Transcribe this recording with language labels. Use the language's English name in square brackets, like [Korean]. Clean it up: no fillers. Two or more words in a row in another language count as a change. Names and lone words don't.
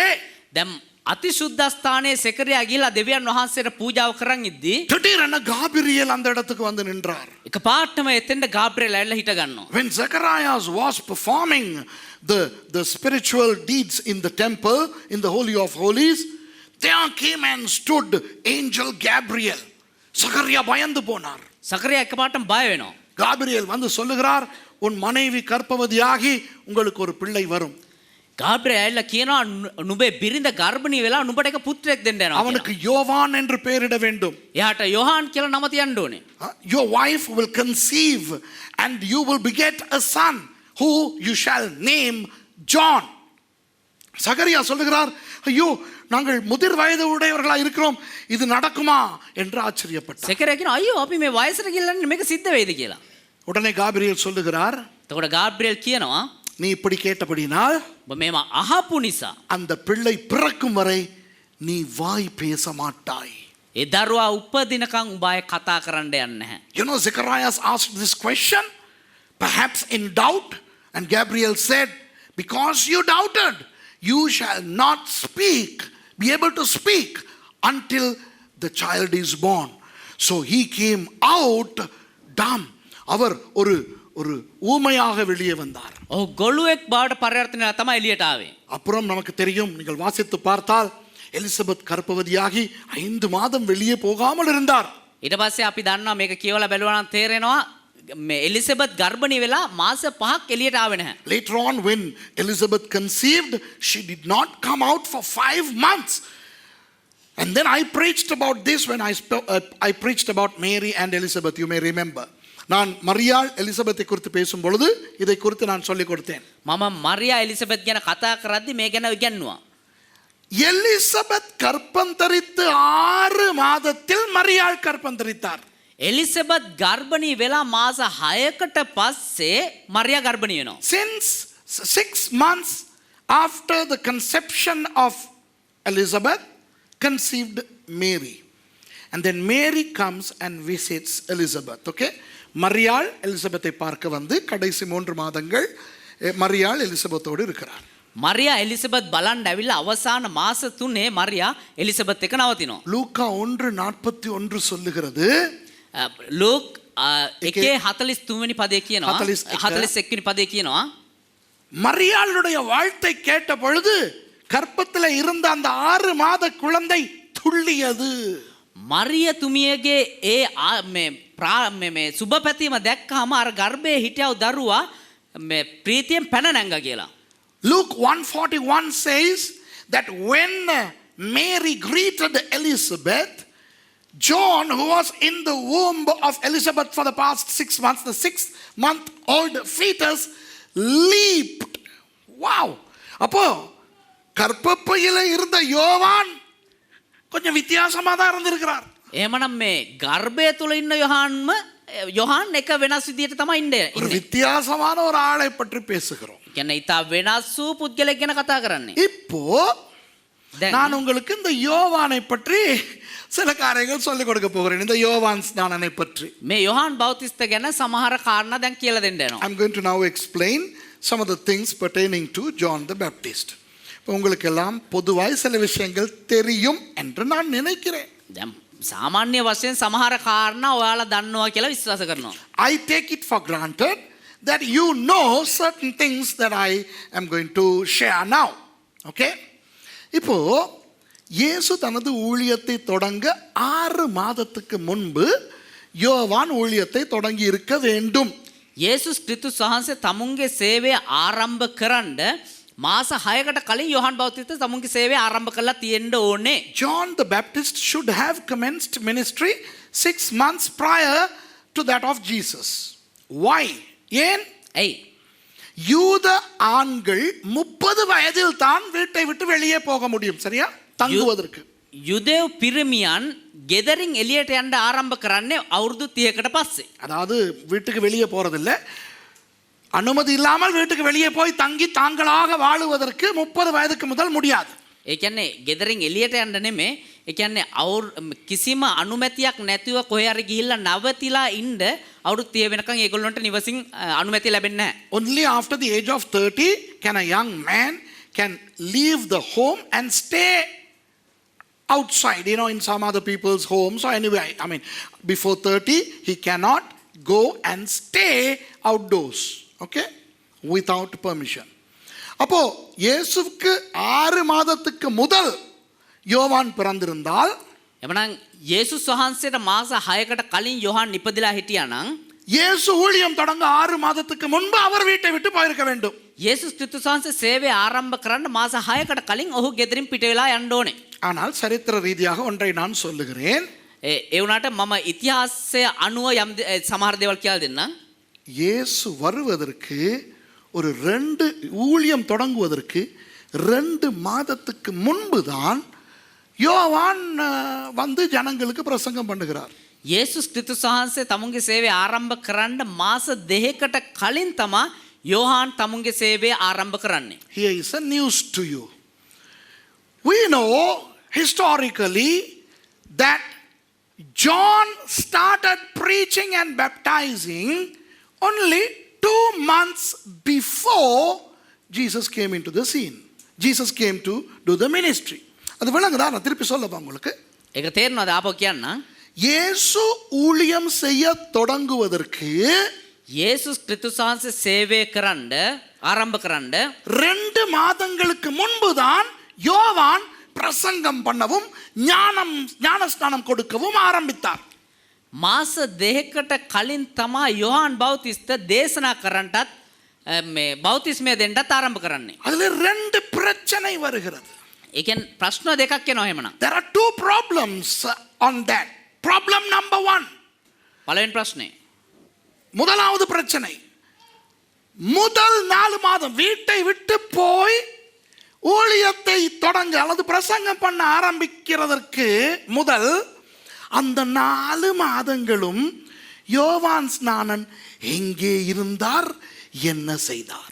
[Sinhala] දැන් අතිශුද්ධස්ථානයේ සෙකරියා ගිහිල්ලා දෙවියන් වහන්සේට පූජාව කරන් ඉද්දී [Tamil] திடீரென காபிரியேல் அந்த இடத்துக்கு வந்து நின்றார். [Sinhala] එකපාරටම එතෙන්ද ගාබ්‍රියෙල් ඇවිල්ලා හිට ගන්නවා. [English] When Zacharias was performing the spiritual deeds in the temple, in the Holy of Holies, there came and stood angel Gabriel. [Tamil] சகரியா பயந்து போனார். [Sinhala] සකරියා එකපාරටම බය වෙනවා. [Tamil] காபிரியேல் வந்து சொல்லுகிறார், உன் மனைவி கர்ப்பவதியாகி உங்களுக்கு ஒரு பிள்ளை வரும். [Sinhala] ගාබ්‍රියෙල් ඇවිල්ලා කියනවා නුඹේ බිරිඳ ගර්භණී වෙලා නුඹට එක පුත්‍රයෙක් දෙන්න යනවා. [Tamil] அவனுக்கு யோவான் என்று பெயரிட வேண்டும். [Sinhala] එයාට යොහාන් කියලා නම තියන්න ඕනේ. [English] Your wife will conceive and you will beget a son who you shall name John. [Tamil] சகரியா சொல்லுகிறார், ஐயோ நாங்கள் முதிர் வயது உடையவர்களா இருக்கிறோம், இது நடக்குமா என்று ஆச்சரியப்பட்டார். [Sinhala] සෙකරියා කියනවා අයියෝ අපි මේ වයසට ගිහිල්ලා මේක සිද්ධ වෙයිද කියලා. [Tamil] உடனே காபிரியேல் சொல்லுகிறார், [Sinhala] එතකොට ගාබ්‍රියෙල් කියනවා [Tamil] நீ இப்படி கேட்டபடினால் [Sinhala] ඔබ මේව අහපු නිසා [Tamil] அந்த பிள்ளை பிறக்கும் வரை நீ வாய் பேச மாட்டாய். [Sinhala] ඒ දරුවා උපදිනකන් උඹ අය කතා කරන්න යන්නේ නැහැ. [English] You know, Zacharias asked this question, perhaps in doubt, and Gabriel said, because you doubted, you shall not be able to speak until the child is born. So he came out dumb. [Tamil] அவர் ஒரு ஊமையாக வெளியே வந்தார். [Sinhala] ඔහු ගොළුෙක් බවට පරිවර්තනය තමයි එළියට ආවේ. [Tamil] அப்புறம் நமக்கு தெரியும், நீங்கள் வாசித்து பார்த்தால் எலிசபெத் கர்ப்பவதியாகி 5 மாதம் வெளியே போகாமல் இருந்தார். [Sinhala] ඊට පස්සේ අපි දන්නවා මේක කියවලා බැලුවා නම් තේරෙනවා මේ එලිසබෙත් ගර්භණී වෙලා මාස 5ක් එළියට ආවේ නැහැ. [English] Later on, when Elizabeth conceived, she did not come out for 5 months. And then I preached about this when I preached about Mary and Elizabeth, you may remember. [Tamil] நான் மரியாள் எலிசபெத்தை குறித்து பேசும் பொழுது இதை குறித்து நான் சொல்லிக் கொடுத்தேன். [Sinhala] මම මරියා එලිසබෙත් ගැන කතා කරද්දි මේ ගැන ඉගැන්නුවා. [Tamil] எலிசபெத் கர்ப்பம் தரித்து 6 மாதத்தில் மரியாள் கர்ப்பம் தரித்தார். [Sinhala] එලිසබෙත් ගර්භණී වෙලා මාස 6කට පස්සේ මරියා ගර්භණී වෙනවා. [English] Since 6 months after the conception of Elizabeth, conceived Mary. And then Mary comes and visits Elizabeth. Okay? [Tamil] மரியாள் எலிசபெத்தை பார்க்க வந்து கடைசி 3 மாதங்கள் மரியாள் எலிசபெத்தோடு இருக்கிறார். [Sinhala] මරියා එලිසබෙත් බලන්න ඇවිල්ලා අවසාන මාස 3 මරියා එලිසබෙත් එක නවතිනවා. [Tamil] லூக்கா 1:41 சொல்லுகிறது, [Sinhala] ලූක් 1:43 වෙනි පදේ කියනවා 41 වෙනි පදේ කියනවා [Tamil] மரியாளுடைய வாழ்த்தை கேட்ட பொழுது கர்ப்பத்தில் இருந்த அந்த 6 மாத குழந்தை துள்ளியது. [Sinhala] මරිය තුමියගේ මේ සුබ පැතීම දැක්කම අර ගර්භයේ හිටියව දරුවා මේ ප්‍රීතියෙන් පැන නැංගා කියලා. [English] Luke 1:41 says that when Mary greeted Elizabeth, John, who was in the womb of Elizabeth for the past 6 months, the 6-month-old fetus leaped. Wow! [Tamil] அப்போ கர்ப்பப்பையில இருந்த யோவான் கொஞ்சம் வித்தியாசமா தான் இருந்திருக்கிறார். [Sinhala] එහෙමනම් මේ ගර්භය තුල ඉන්න යොහාන් එක වෙනස් විදියට තමයි ඉන්නේ. [Tamil] ஒரு வித்தியாசமான ஒரு ஆளை பற்றி பேசுகிறோம். [Sinhala] කියන්නේ ඊට වෙනස් වූ පුද්ගලයෙක් ගැන කතා කරන්නේ. [Tamil] இப்போ நான் உங்களுக்கு இந்த யோவானை பற்றி சில காரியங்கள் சொல்லிக் கொடுக்க போகிறேன். இந்த யோவான் ஸ்நானனை பற்றி [Sinhala] මේ යොහාන් බෞතිස්ත ගැන සමහර කාරණා දැන් කියලා දෙන්න යනවා. [English] I'm going to now explain some of the things pertaining to John the Baptist. [Tamil] உங்களுக்கு எல்லாம் பொதுவாய் சில விஷயங்கள் தெரியும் என்று நான் நினைக்கிறேன். [Sinhala] දැන් සාමාන්‍ය වශයෙන් සමහර කාරණා ඔයාලා දන්නවා කියලා විශ්වාස කරනවා. [English] I take it for granted that you know certain things that I am going to share now. Okay? [Tamil] இப்போ இயேசு தனது ஊழியத்தை தொடங்க 6 மாதத்துக்கு முன்பு யோவான் ஊழியத்தை தொடங்கி இருக்க வேண்டும். [Sinhala] යේසුස් ක්‍රිස්තුස් වහන්සේ තමුන්ගේ සේවය ආරම්භ කරන්න මාස 6කට කලින් යොහන් බෞතිස්ත තමුන්ගේ සේවය ආරම්භ කරලා තියෙන්න ඕනේ. [English] John the Baptist should have commenced ministry 6 months prior to that of Jesus. Why? [Tamil] ஏன்? [Sinhala] ඇයි? [Tamil] யூத ஆண்கள் 30 வயதில் தான் வீட்டை விட்டு வெளியே போக முடியும். சரியா? தங்குவதற்கு. [Sinhala] යුදෙව් පිරිමියන් ගෙදරින් එළියට යන්න ආරම්භ කරන්නේ අවුරුදු 30කට පස්සේ. [Tamil] அதாவது வீட்டுக்கு வெளியே போறதில்லை, அனுமதி இல்லாமல் வீட்டுக்கு வெளியே போய் தங்கி தாங்களாக வாழுவதற்கு 30 வயதுக்கு முதல் முடியாது. [Sinhala] ඒ කියන්නේ ගෙදරින් එළියට යන්න නෙමෙයි. ඒ කියන්නේ කිසිම අනුමැතියක් නැතිව කොහේ හරි ගිහිල්ලා නවතිලා ඉන්න අවුරුදු 30 වෙනකන් ඒගොල්ලන්ට නිවසින් අනුමැතිය ලැබෙන්නේ නැහැ. [English] Only after the age of 30 can a young man can leave the home and stay outside, in some other people's homes. So anyway, I mean, before 30 he cannot go and stay outdoors, okay, without permission. [Tamil] அப்போ இயேசுவுக்கு 6 மாதத்துக்கு முதல் யோவான் பிறந்திருந்தால், [Sinhala] එමනම් යේසුස් වහන්සේට මාස 6කට කලින් යොහන් ඉපදිලා හිටියා නම් [Tamil] இயேசு ஊழியம் தொடங்க 6 மாதத்துக்கு முன்பு அவர் வீட்டை விட்டு போயிருக்க வேண்டும். [Sinhala] යේසුස් ක්‍රිස්තුස් වහන්සේ සේවය ආරම්භ කරන්න මාස 6කට කලින් ඔහු ගෙදරින් පිට වෙලා යන්න ඕනේ. [Tamil] ஆனால் சரித்திர ரீதியாக ஒன்றை நான் சொல்லுகிறேன். [Sinhala] ඒ වුණාට මම ඉතිහාසය අනුව යම් සමහර දේවල් කියලා දෙන්නම්. [Tamil] இயேசு வருவதற்கு ஒரு 2 ஊழியம் தொடங்குவதற்கு 2 மாதத்துக்கு முன்பு தான் யோவான் வந்து ஜனங்களுக்கு பிரசங்கம் பண்ணுகிறார். [Sinhala] යේසුස් ක්‍රිස්තුස් වහන්සේ තමුන්ගේ සේවය ආරම්භ කරන්න මාස 2කට කලින් තමයි යෝහාන් තමුන්ගේ සේවය ආරම්භ කරන්නේ. [English] Here is a news to you. We know historically that John started preaching and baptizing only 2 months before Jesus came into the scene. Jesus came to do the ministry. [Tamil] அது விளங்குதா? நான் திருப்பி சொல்லப்பா உங்களுக்கு. [Sinhala] ඒක තේරෙනවද? ආපහු කියන්න. [Tamil] இயேசு ஊழியம் செய்ய தொடங்குவதற்கு [Sinhala] යේසුස් ක්‍රිස්තුස් වහන්සේ සේවය කරන්න ආරම්භ කරන්න [Tamil] 2 மாதங்களுக்கு முன்புதான் யோவான் பிரசங்கம் பண்ணவும் ஞானஸ்நானம் கொடுக்கவும் ஆரம்பித்தார். [Sinhala] මාස 2කට කලින් තමයි යොහන් බෞතිස්ත දේශනා කරන්නටත් මේ බෞතිස්මය දෙන්නත් ආරම්භ කරන්නේ. [Tamil] அதுல 2 பிரச்சனை வருகிறது. [Sinhala] ඒ කියන්නේ ප්‍රශ්න දෙකක් එනවා එහෙමනම්. [English] There are 2 problems on that. Problem number 1. [Sinhala] පළවෙනි ප්‍රශ්නේ. [Tamil] முதலாவது பிரச்சனை, முதல் 4 மாதம் வீட்டை விட்டு போய் ஊழியத்தை தொடங்க அல்லது பிரசங்கம் பண்ண ஆரம்பிக்கிறதற்கு முதல் அந்த 4 மாதங்களும் யோவான் ஸ்நானன் எங்கே இருந்தார், என்ன செய்தார்?